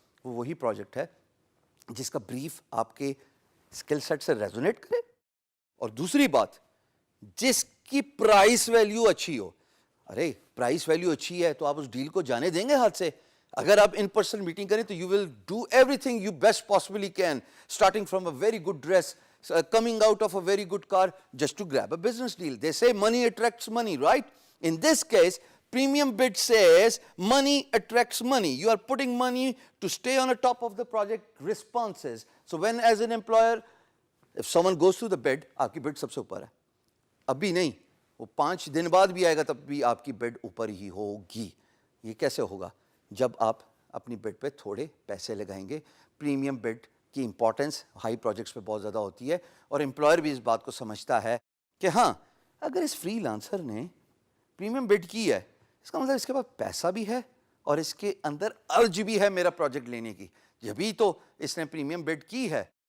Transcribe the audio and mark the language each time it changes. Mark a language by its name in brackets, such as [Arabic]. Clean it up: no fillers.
[Urdu] وہ وہی پروجیکٹ ہے جس کا بریف آپ کے اسکل سیٹ سے ریزونیٹ کرے، اور دوسری بات، جس کی پرائس ویلیو اچھی ہو. ارے پرائس ویلیو اچھی ہے تو آپ اس ڈیل کو جانے دیں گے ہاتھ سے. اگر آپ ان پرسن میٹنگ کریں تو [English] You will do everything you best possibly can, starting from a very good dress, coming out of a very good car just to grab a business deal. They say money attracts money, right? In this case, premium bid says money attracts money. You are putting money to stay on the top of the project responses. So when as an employer, if someone goes through the bid, [Urdu] آپ کی bid سب سے اوپر ہے. ابھی نہیں، وہ 5 دن بعد بھی آئے گا تب بھی آپ کی bid اوپر ہی ہوگی. یہ کیسے ہوگا؟ جب آپ اپنی بڈ پہ تھوڑے پیسے لگائیں گے. پریمیم بڈ کی امپورٹنس ہائی پروجیکٹس پہ بہت زیادہ ہوتی ہے، اور امپلائر بھی اس بات کو سمجھتا ہے کہ ہاں، اگر اس فری لانسر نے پریمیم بڈ کی ہے، اس کا مطلب اس کے پاس پیسہ بھی ہے اور اس کے اندر ارج بھی ہے میرا پروجیکٹ لینے کی، جبھی تو اس نے پریمیم بڈ کی ہے.